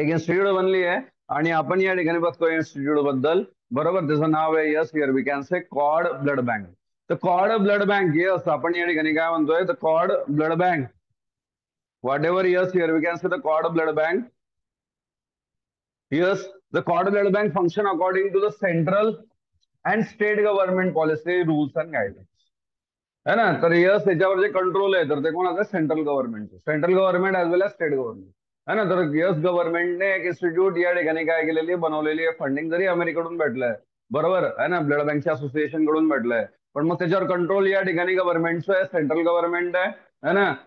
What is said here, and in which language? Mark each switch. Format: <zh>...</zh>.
<mr>एक इन्स्टिट्यूट बनली आहे आणि आपण या ठिकाणी बघतोय इन्स्टिट्यूट बद्दल. बरोबर, त्याचं नाव आहे</mr> <en>yes, here we can say</en> <mr>cod blood bank. तर कॉड ब्लड बँक, यस, आपण या ठिकाणी काय म्हणतोय?</mr> <en>The cord blood bank, whatever, yes, here we can say the cord blood bank. Yes, the cord blood bank function according to the central and state government policy, rules and guidelines.</en> <hi>है ना.</hi> <mr>तर yes, त्याच्यावर जे control आहे तर ते कोणाचं? Central गव्हर्नमेंटचं.</mr> <en>central government as well as state government,</en> <hi>है ना.</hi> <mr>तर यस, गव्हर्नमेंटने एक इन्स्टिट्यूट या ठिकाणी काय केलेली आहे? बनवलेली आहे. फंडिंग जरी अमेरिकेकडून भेटलंय, बरोबर आहे ना, ब्लड बँकच्या असोसिएशन कडून भेटलंय, पण मग त्याच्यावर कंट्रोल या ठिकाणी गव्हर्नमेंटचं आहे, सेंट्रल गव्हर्नमेंट आहे,</mr> <hi>है ना.</hi>